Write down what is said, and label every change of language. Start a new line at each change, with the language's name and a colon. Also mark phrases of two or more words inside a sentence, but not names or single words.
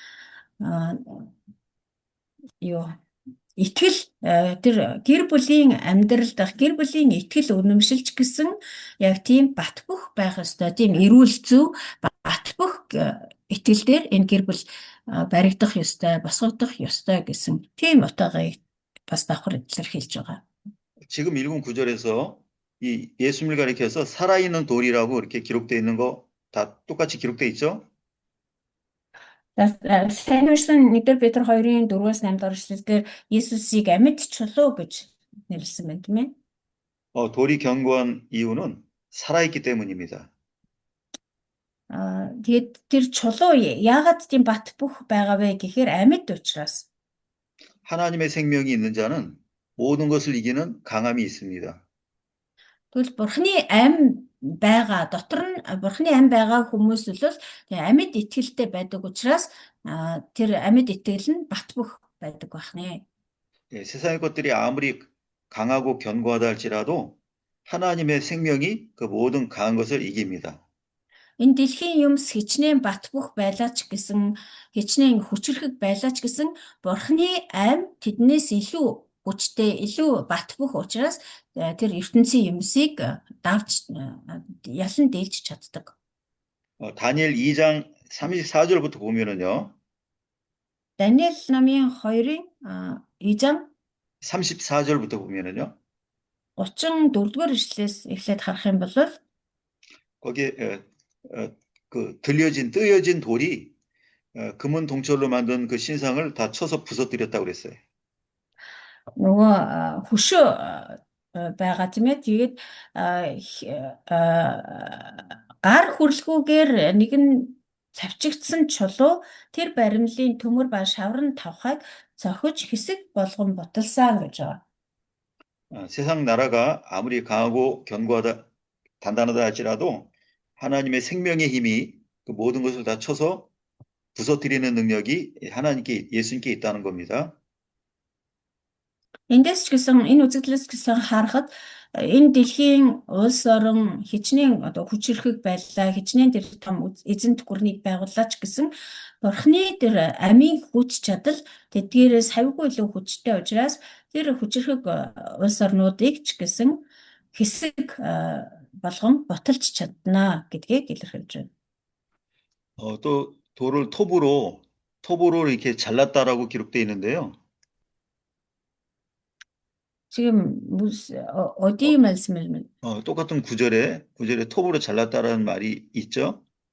Mongolian: юу итгэл тэр гэр бүлийн амьдрал дах гэр бүлийн итгэл үнэмшилж гэсэн яг тийм бат бөх байх ёстой, тийм эрүүл зөв бат бөх итгэл дээр энэ гэр бүл баригдах ёстой, босгогдох ёстой гэсэн тийм утгыг бас давхар илэрхийлж байгаа.
Korean: 지금 읽은 구절에서 이 예수님을 가리켜서 살아있는 돌이라고 이렇게 기록되어 있는 거 다 똑같이 기록되어 있죠?
Mongolian: Сайн уншсан 1 Петр 2-ын 4-8 дугаар эшлэлдэр Есүсийг амьд чулуу гэж нэрлсэн байна, тийм ээ.
Korean: 돌이 견고한 이유는 살아있기 때문입니다.
Mongolian: Тэгээд тэр чулуу яагаад тийм бат бөх байгаа вэ гэхээр амьд учраас.
Korean: 하나님의 생명이 있는 자는 모든 것을 이기는 강함이 있습니다.
Mongolian: Тэгвэл Бурхны ам байгаа дотор нь Бурхны ам байгаа хүмүүс бол амьд итгэлтэй байдаг учраас тэр амьд итгэл нь бат бөх байдаг байна.
Korean: 예, 세상의 것들이 아무리 강하고 견고하다 할지라도 하나님의 생명이 그 모든 강한 것을 이깁니다.
Mongolian: Энэ дэлхийн юмс хичнээн бат бөх байлаач гэсэн хичнээн хүчрхэг байлаач гэсэн Бурхны ам тэднээс илүү хүчтэй, илүү бат бөх учраас тэр ертөнцийн юмсыг давж ялан дийлж чаддаг.
Korean: 다니엘 2장 34절부터 보면은요.
Mongolian: Даниэл номын 2-ын 2장
Korean: 34절부터 보면은요.
Mongolian: 34-р эшлэлээс эхлээд харах юм бол
Korean: 거기에 그 뜨여진 돌이 금은 동철로 만든 그 신상을 다 쳐서 부서뜨렸다고 그랬어요.
Mongolian: нөгөө хөшөө байгаа тийм ээ. Тэгээд гар хөрлгүүгээр нэгэн цавчигдсан чулуу тэр баримлын төмөр ба шаврын тавхайг цохиж хэсэг болгон буталсан гэж байгаа.
Korean: 세상 나라가 아무리 강하고 견고하다 단단하다 할지라도 하나님의 생명의 힘이 그 모든 것을 다 쳐서 부서뜨리는 능력이 하나님께 예수님께 있다는 겁니다.
Mongolian: Эндээс ч гэсэн энэ үзэгдлээс гэсэн харахад энэ дэлхийн улс орон хичнээн одоо хүчрхэг байлаа, хичнээн тэр том эзэнт гүрнийг байгууллаа ч гэсэн Бурхны тэр амийн хүч чадал тэдгээрээс хавьгүй илүү хүчтэй учраас тэр хүчрхэг улс орнуудыг ч гэсэн хэсэг болгон боталж чаднаа гэдгийг илэрхийлж байна.
Korean: 또 돌을 톱으로 이렇게 잘랐다라고 기록되어 있는데요. 지금 어디 말씀을 똑같은 구절에 톱으로 잘랐다라는 말이 있죠.